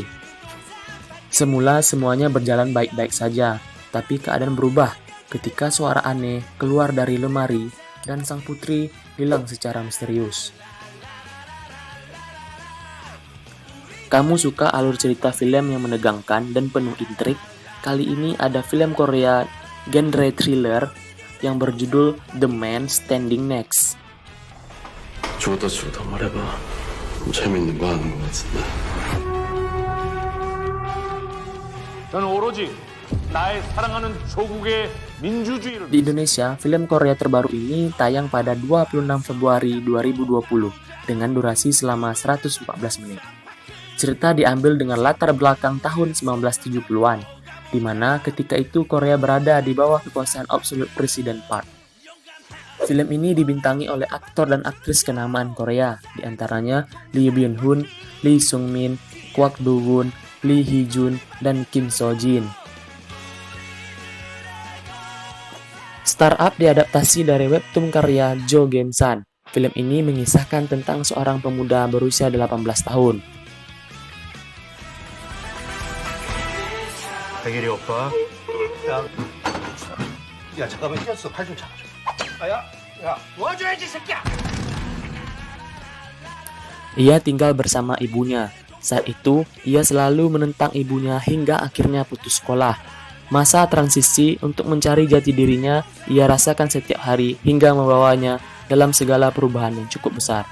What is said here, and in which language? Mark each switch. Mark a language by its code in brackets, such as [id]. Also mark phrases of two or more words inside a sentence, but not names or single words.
[id] Semula semuanya berjalan baik-baik saja, tapi keadaan berubah ketika suara aneh keluar dari lemari dan sang putri hilang secara misterius. Kamu suka alur cerita film yang menegangkan dan penuh intrik? Kali ini ada film Korea genre thriller yang berjudul The Man Standing Next. [ko] 죽었다 말해봐. 재밌는 거 하는 것 같은데. 저는 오로지 나의 사랑하는 조국의 민주주의를. [id] Di Indonesia, film Korea terbaru ini tayang pada 26 Februari 2020 dengan durasi selama 114 menit. Cerita diambil dengan latar belakang tahun 1970-an, di mana ketika itu Korea berada di bawah kekuasaan [en] Absolute President [id] Park. Film ini dibintangi oleh aktor dan aktris kenamaan Korea, di antaranya Lee Byung-hun, Lee Sung-min, Kwak Do-won, Lee Hee-jun, dan Kim So-jin. Startup diadaptasi dari webtoon karya Jo Gem-san. Film ini mengisahkan tentang seorang pemuda berusia 18 tahun. [ko] 백일이 오빠. 야 잠깐만 휘었어. 팔 좀 잡아줘. 야 도와줘야지 새끼야. [id] Ia tinggal bersama ibunya, Saat itu, ia selalu menentang ibunya hingga akhirnya putus sekolah. Masa transisi untuk mencari jati dirinya ia rasakan setiap hari hingga membawanya dalam segala perubahan yang cukup besar.